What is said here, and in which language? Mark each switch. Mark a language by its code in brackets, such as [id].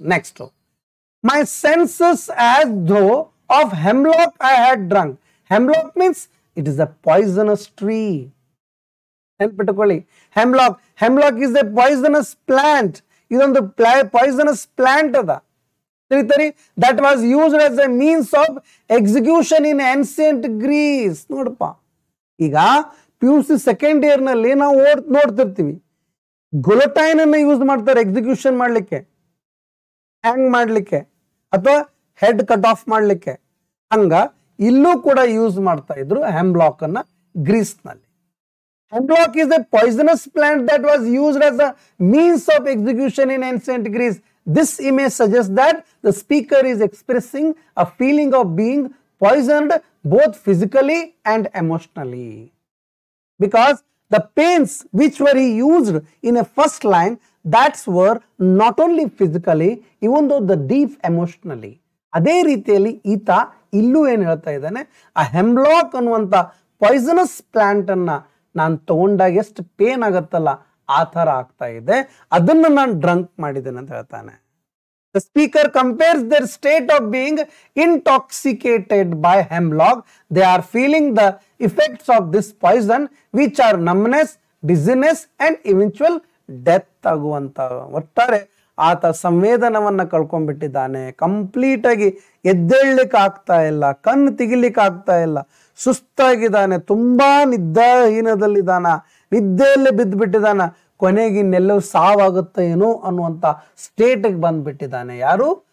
[en] Next, my senses as though of hemlock I had drunk. Hemlock means it is a poisonous tree. [kn] ನೆನ್ಪಿಟ್ಟುಕೊಳ್ಳಿ, [en] hemlock is a poisonous plant. [kn] ಇದೊಂದು poisonous plant ಅದ. ತಿಳಿತರಿ? [en] that was used as a means of execution in ancient Greece. [kn] ನೋಡಪ್ಪ, ಈಗ PUC second year ನಲ್ಲಿ ನಾವು ನೋಡ್ತಿರ್ತೀವಿ, ಗುಲಟೈನ್ ಅನ್ನು use ಮಾಡ್ತಾರೆ execution ಮಾಡ್ಲಿಕ್ಕೆ, ಹ್ಯಾಂಗ್ ಮಾಡ್ಲಿಕ್ಕೆ ಅಥವಾ ಹೆಡ್ ಕಟ್ ಆಫ್ ಮಾಡ್ಲಿಕ್ಕೆ. ಹಂಗ ಇಲ್ಲೂ ಕೂಡ ಯೂಸ್ ಮಾಡ್ತಾ ಇದ್ರು ಹೆಮ್ಲಾಕ್ ಅನ್ನ ಗ್ರೀಸ್ ನಲ್ಲಿ. [en] Hemlock is a poisonous plant that was used as a means of execution in ancient Greece. This image suggests that the speaker is expressing a feeling of being poisoned both physically and emotionally. Because the pains which were used in a first line, that were not only physically, even though the deep emotionally. [kn] ಅದೇ ರೀತಿಯಲ್ಲಿ ಈತ ಇಲ್ಲೂ ಏನು ಹೇಳ್ತಾ ಇದ್ದಾನೆ, ಆ ಹೆಮ್ಲಾಕ್ ಅನ್ನುವಂಥ poisonous plant ಅನ್ನ ನಾನು ತಗೊಂಡಾಗ ಎಷ್ಟು ಪೇನ್ ಆಗತ್ತಲ್ಲ ಆ ಥರ ಆಗ್ತಾ ಇದೆ, ಅದನ್ನು ನಾನು ಡ್ರಂಕ್ ಮಾಡಿದ್ದೇನೆ ಅಂತ ಹೇಳ್ತಾನೆ. [en] The speaker compares their state of being intoxicated by hemlock. They are feeling the effects of this poison, which are numbness, dizziness and eventual death [kn] ಆಗುವಂತ. ಒಟ್ಟಾರೆ ಆತ ಸಂವೇದನವನ್ನ ಕಳ್ಕೊಂಡ್ಬಿಟ್ಟಿದ್ದಾನೆ, ಕಂಪ್ಲೀಟ್ ಆಗಿ ಎದ್ದೇಳಲಿಕ್ಕೆ ಆಗ್ತಾ ಇಲ್ಲ, ಕಣ್ಣು ತೆಗಿಲಿಕ್ಕೆ ಆಗ್ತಾ ಇಲ್ಲ, ಸುಸ್ತಾಗಿದ್ದಾನೆ, ತುಂಬಾ ನಿದ್ದಾಹೀನದಲ್ಲಿದ್ದಾನ, ನಿದ್ದೆಯಲ್ಲೇ ಬಿದ್ದುಬಿಟ್ಟಿದ್ದಾನ, ಕೊನೆಗೆ ಇನ್ನೆಲ್ಲವೂ ಸಾವಾಗುತ್ತೆ ಏನೋ ಅನ್ನುವಂಥ ಸ್ಟೇಟ್ಗೆ ಬಂದ್ಬಿಟ್ಟಿದ್ದಾನೆ. ಯಾರು?